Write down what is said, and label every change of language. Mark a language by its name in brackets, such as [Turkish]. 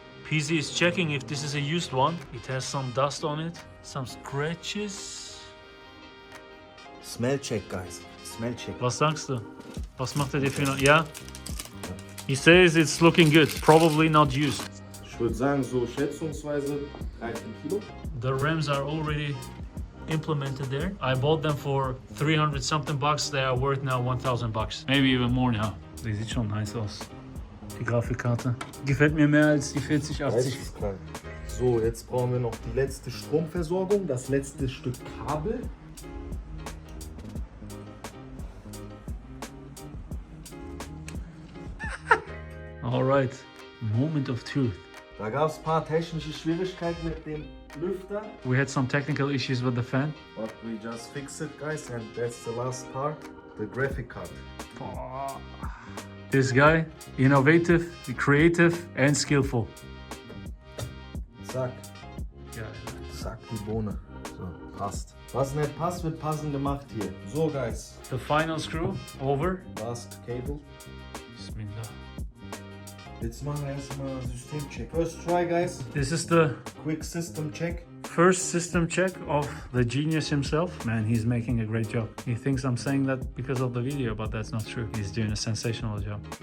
[English] PC is checking if this is a used one. It has some dust on it, some scratches. Smell check, guys. Smell check. [German] Was sagst du? Was macht er dir für... Ja? [English] He says it's looking good. Probably not used. [German] Ich würde sagen, so schätzungsweise 13 Kilo. [English] The rims are already implemented there. I bought them for 300 something bucks. They are worth now 1000 bucks. Maybe even more now. [German] Die sieht schon nice aus. Die Grafikkarte. Gefällt mir mehr als die 4080. So, jetzt brauchen wir noch die letzte Stromversorgung, das letzte Stück Kabel. [English] Alright, moment of truth. [German] Da gab es ein paar technische Schwierigkeiten mit dem Lüfter. [English] We had some technical issues with the fan. But we just fixed it, guys, and that's the last part, the graphic card. This guy, innovative, creative and skillful. [German] Zack, [English] Yeah. [German] zack die Bohne. So, passt. Was nicht passt, wird passend gemacht hier. [English] So, guys. The final screw over. Last cable. [Arabic] Bismillah. [German] Jetzt machen wir erstmal Systemcheck. [English] First try, guys. This is the Quick system check. first system check of the genius himself. Man, he's making a great job. He thinks I'm saying that because of the video, but that's not true. He's doing a sensational job.